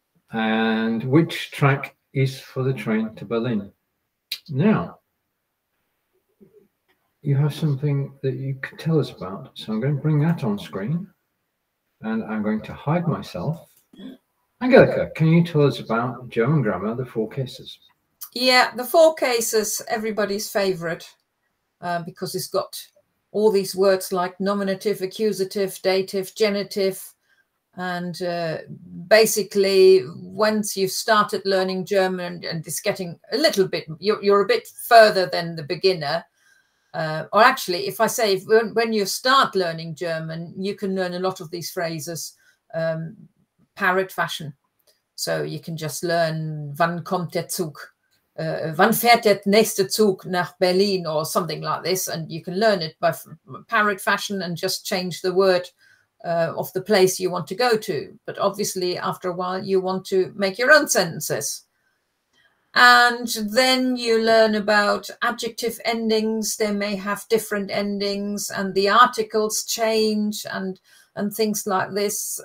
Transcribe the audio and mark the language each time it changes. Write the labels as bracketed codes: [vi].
[en] And which track is for the train to Berlin? Now, you have something that you could tell us about. So I'm going to bring that on screen. And I'm going to hide myself. Angelika, can you tell us about German grammar, the 4 cases? Yeah, the 4 cases, everybody's favorite, because it's got all these words like nominative, accusative, dative, genitive. And basically, once you've started learning German and it's getting a little bit, you're a bit further than the beginner. Or actually, if I say, when you start learning German, you can learn a lot of these phrases parrot fashion. So you can just learn, [de] wann kommt der Zug? Wann fährt der nächste Zug nach Berlin, [en] or something like this. And you can learn it by parrot fashion and just change the word of the place you want to go to. But obviously, after a while, you want to make your own sentences. And then you learn about adjective endings. They may have different endings, and the articles change and things like this.